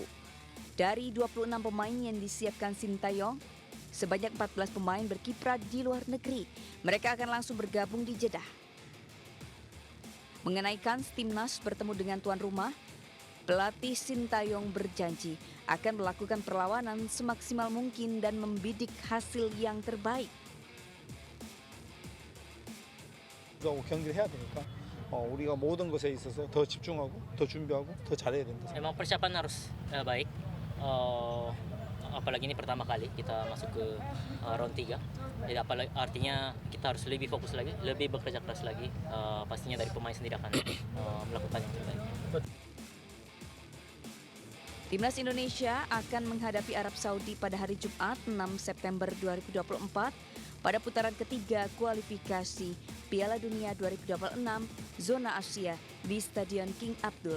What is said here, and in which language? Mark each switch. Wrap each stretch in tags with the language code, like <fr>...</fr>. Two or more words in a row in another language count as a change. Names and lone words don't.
<id>Dari 26 pemain yang disiapkan Sintayong, sebanyak 14 pemain berkiprah di luar negeri. Mereka akan langsung bergabung di Jeddah. Mengenai kans timnas bertemu dengan tuan rumah, pelatih Sintayong berjanji akan melakukan perlawanan semaksimal mungkin dan membidik hasil yang terbaik.</id> <ko>경기를 해야 되니까 우리가 모든 것에 있어서 더 집중하고 더 준비하고 더 잘해야 된다.</ko> <id>Memang persiapan harus baik. Apalagi ini pertama kali kita masuk ke round 3. Jadi artinya kita harus lebih fokus lagi, lebih bekerja keras lagi. Pastinya dari pemain sendiri akan melakukan yang terbaik. Timnas Indonesia akan menghadapi Arab Saudi pada hari Jumat 6 September 2024 pada putaran ketiga kualifikasi Piala Dunia 2026 zona Asia di Stadion King Abdullah.</id>